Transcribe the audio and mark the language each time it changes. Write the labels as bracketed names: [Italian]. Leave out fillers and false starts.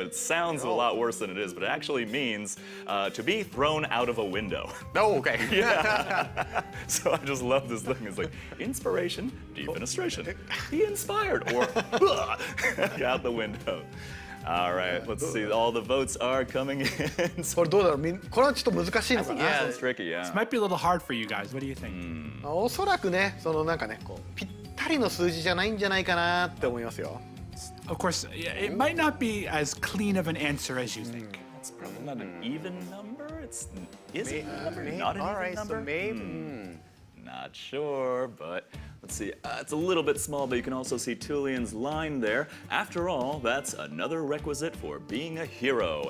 [English] It sounds a lot worse than it is, but it actually means to be thrown out of a window. Oh, okay. Yeah. So I just love this thing. It's like inspiration, defenestration, be inspired, or out the window. All right, let's see. All the votes are coming in. [Japanese] これどうだろう、これはちょっと難しいのかな。 [English] That sounds tricky, yeah. This might be a little hard for you guys. What do you think? [Japanese] おそらくね、そのなんかね、こうぴったりの数字じゃないんじゃないかなって思いますよ。 [English] Of course, it might not be as clean of an answer as you think. It's probably not an even number. Is it a number? Not an All even right, number? so maybe. Not sure, but let's see. It's a little bit small, but you can also see Tullian's line there. After all, that's another requisite for being a hero.